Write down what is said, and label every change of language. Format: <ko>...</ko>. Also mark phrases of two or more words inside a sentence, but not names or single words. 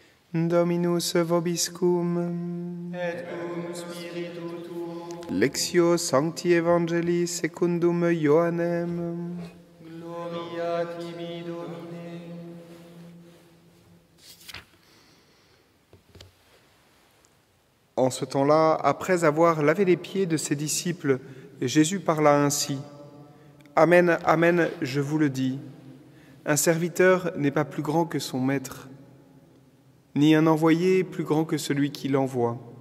<la>Dominus vobiscum. Et cum spiritu tuo. Lectio Sancti Evangelii secundum Ioannem. Gloria tibi, Domine.</la> <fr>En ce temps-là, après avoir lavé les pieds de ses disciples, Jésus parla ainsi. Amen, amen, je vous le dis. Un serviteur n'est pas plus grand que son maître, ni un envoyé plus grand que celui qui l'envoie.</fr>